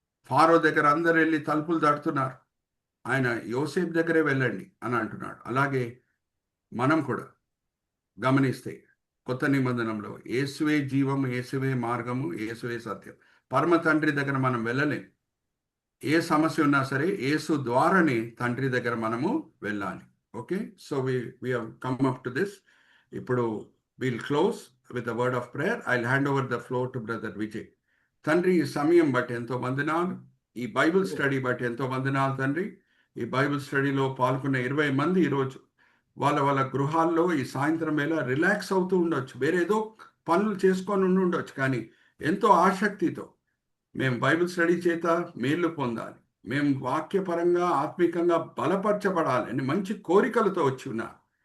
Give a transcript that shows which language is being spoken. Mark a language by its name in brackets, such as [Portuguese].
[Telugu] Pharaoh దగ్గర అందరు వెళ్ళి తలుపులు తడుతున్నారు, ఆయన యోసేపు దగ్గరే వెళ్ళండి అని అంటున్నాడు. అలాగే మనం కూడా గమనిస్తే కొత్త నిబంధనలో యేసువే జీవం, యేసువే మార్గము, యేసువే సత్యం. పరమ తండ్రి దగ్గర మనం వెళ్ళలేం. ఏ సమస్య ఉన్నా సరే యేసు ద్వారానే తండ్రి దగ్గర మనము వెళ్ళాలి. [English] Okay, so we have come up to this. [Telugu] ఇప్పుడు [English] we'll close with a word of prayer. I'll hand over the floor to brother Vijay. [Telugu] తండ్రి, ఈ సమయం బట్టి ఎంతో వందనాలు, ఈ బైబిల్ స్టడీ బట్టి ఎంతో వందనాలు తండ్రి. ఈ బైబిల్ స్టడీలో పాల్గొన్న 20 మంది ఈరోజు వాళ్ళ గృహాల్లో ఈ సాయంత్రం వేళ రిలాక్స్ అవుతూ ఉండొచ్చు, వేరేదో పనులు చేసుకొని ఉండొచ్చు, కానీ ఎంతో ఆసక్తితో మేము బైబిల్ స్టడీ చేత మేలు పొందాలి, మేము వాక్యపరంగా ఆత్మికంగా బలపరచబడాలి అని మంచి కోరికలతో వచ్చి ఉన్నారు.